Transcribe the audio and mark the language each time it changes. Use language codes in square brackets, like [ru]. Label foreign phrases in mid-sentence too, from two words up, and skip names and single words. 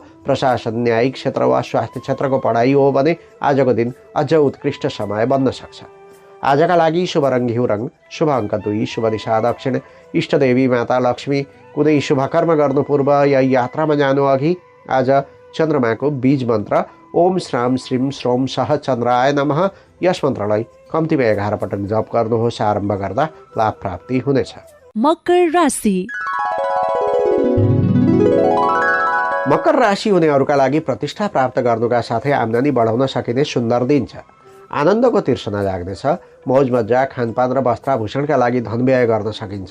[ne] प्रशासन, न्यायिक क्षेत्र वा स्वास्थ्य क्षेत्रको पढाइ हो भने आजको दिन अझ उत्कृष्ट समय बन्न सक्छ। आजका लागि शुभ रङ घिउ रङ, शुभ अङ्क 2, शुभ दिशा दक्षिण, इष्टदेवी माता लक्ष्मी। कुनै शुभकर्म गर्नु पूर्व या यात्रामा जानु अघि आज चन्द्रमाको बीज मन्त्र [sa] ओम श्राम श्रीम श्रोम सह चन्द्राय नमः [ne] यस मन्त्रलाई कम्तीमा 11 पटक जप गर्नुहोस्। आरम्भ गर्दा लाभ प्राप्ति हुनेछ। मकर राशि मकर राशि हुनेहरूका लागि प्रतिष्ठा प्राप्त गर्नुका साथै आम्दानी बढाउन सकिने सुन्दर दिन छ। आनन्दको तिर्सना जाग्नेछ। मौज मजा, खानपान र वस्त्राभूषणका लागि धन व्यय गर्न सकिन्छ।